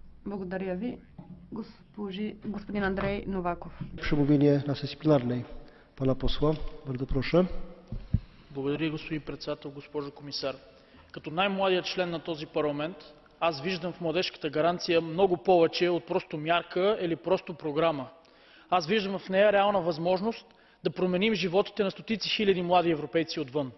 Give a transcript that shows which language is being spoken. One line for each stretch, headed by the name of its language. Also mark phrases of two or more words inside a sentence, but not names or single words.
Bulgarian: Благодаря ви, господин Андрей Новаков.
Polish: Przemówienie na sesji plenarnej pana posła. Bardzo proszę.
Bulgarian: Благодаря, господин председател, госпожо комисар. Като най-младият член на този парламент, аз виждам в младежката гаранция много повече от просто мярка или просто програма. Аз виждам в нея реална възможност да променим животите на стотици хиляди млади европейци отвън.